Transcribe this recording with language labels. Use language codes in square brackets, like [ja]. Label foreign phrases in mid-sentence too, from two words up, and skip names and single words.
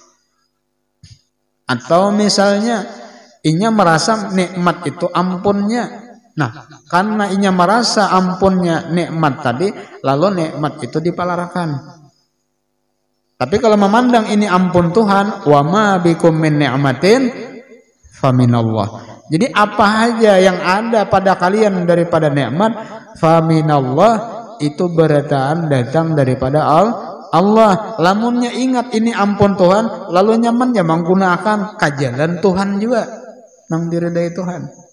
[bjn] Atau misalnya inya merasa nikmat itu ampunnya. Nah, karena inya merasa ampunnya nikmat tadi, lalu nikmat itu dipalarakan. Tapi kalau memandang ini ampun Tuhan, [ar] wa ma bikum min ni'matin faminallah. [bjn] Jadi apa aja yang ada pada kalian daripada nikmat, faminallah itu berataan datang daripada Allah. Lamunnya ingat ini ampun Tuhan, lalu nyamannya menggunakan kajalan Tuhan juga nang diridai Tuhan.